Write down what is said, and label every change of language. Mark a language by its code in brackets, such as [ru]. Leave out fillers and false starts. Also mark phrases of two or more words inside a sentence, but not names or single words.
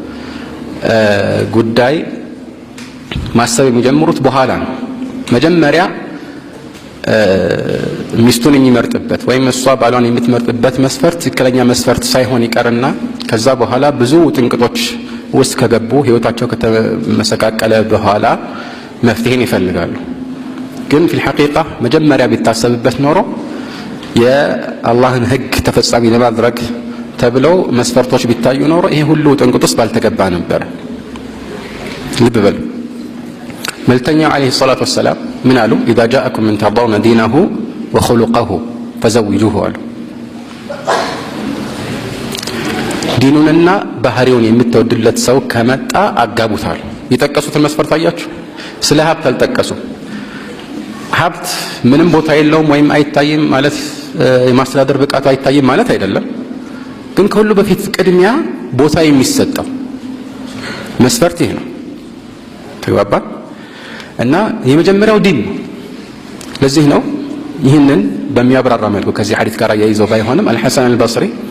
[am] ጉዳይ ማሰብ የሚጀምሩት በኋላ ነው መጀመሪያ ሚስቱን የሚመርጥበት ወይም እሷ ባሏን የምትመርጥበት መስፈርት ትክክለኛ መስፈርት ሳይሆን ይቀርና ከዛ በኋላ ብዙ ጥንቅጦች ውስጥ ከገቡ ህይወታቸው ከተመሰቃቀለ በኋላ መፍትሄን ይፈልጋሉ ግን [ar] في الحقيقة [am] መጀመሪያ ቢታሰብበት ኖሮ የአላህን ህግ ተፈጻሚ ለማድረግ ተብለው መስፈርቶች ቢታዩ ኖሮ ይሄ ሁሉ ጥንቅጥ ውስጥ ባልተገባ ነበር ልብ በሉ መልእክተኛው [ar] عليه الصلاة والسلام [am] ምን አሉ [ar] اذا جاءكم من ترضون دينه وخلقه فزوجوه [am] አሉ ዲኑንና ባህሪውን የምትወድለት ሰው ከመጣ አጋቡታል የጠቀሱትን መስፈርት አያችሁ ስለ ሀብት አልጠቀሱ ሀብት ምንም ቦታ የለውም ወይም አይታይም ማለት የማስተዳደር ብቃቱ አይታይም ማለት አይደለም ግን ከሁሉ በፊት ቅድሚያ ቦታ የሚሰጠው መስፈርት ይሄ ነው ተግባባን እና የመጀመሪያው ዲን ለዚህ ነው ይህንን በሚያብራራ መልኩ ከዚህ ሐዲስ ጋር ያይዘው ባይሆንም አልሐሰን አልበስሪ